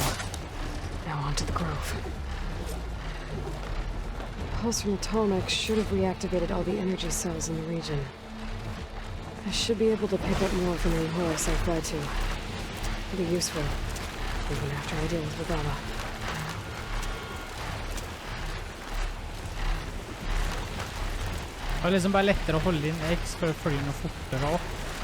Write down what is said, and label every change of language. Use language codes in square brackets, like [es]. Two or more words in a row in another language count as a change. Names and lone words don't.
[en] Now on to the grove. Pulse from Tolnec should have reactivated all the energy cells in the region. I should be able to pick up more from any Horus I fly to. It'll be useful, even after I deal with Regala. [no] Det var liksom bare lettere å holde inn X for å fly noe fortere opp.